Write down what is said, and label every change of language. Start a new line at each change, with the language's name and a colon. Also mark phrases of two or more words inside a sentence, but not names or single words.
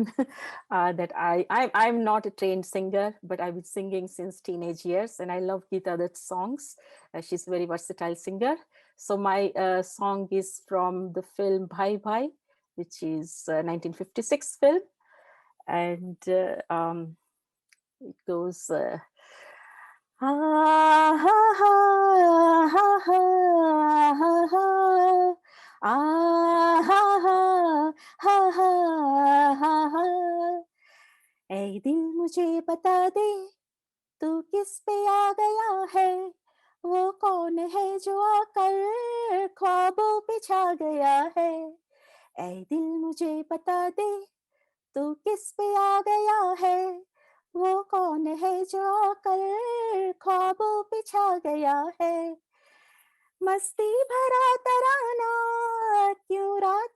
English: That I'm not a trained singer, but I've been singing since teenage years, and I love Geeta Dutt's songs. She's a very versatile singer. So my song is from the film Bhai Bhai, which is a 1956 film, and it goes.
Hindi: Ha ha ha ha ha ha ha ah ha ha ha ha ha ha ऐ दिल मुझे बता दे तू किस पे आ गया है वो कौन है जो आकर ख्वाबों पे छा गया है ऐ दिल मुझे बता दे तू किस पे आ गया है वो कौन है जो आकर ख्वाबों पे छा गया है मस्ती भरा तराना क्यों रात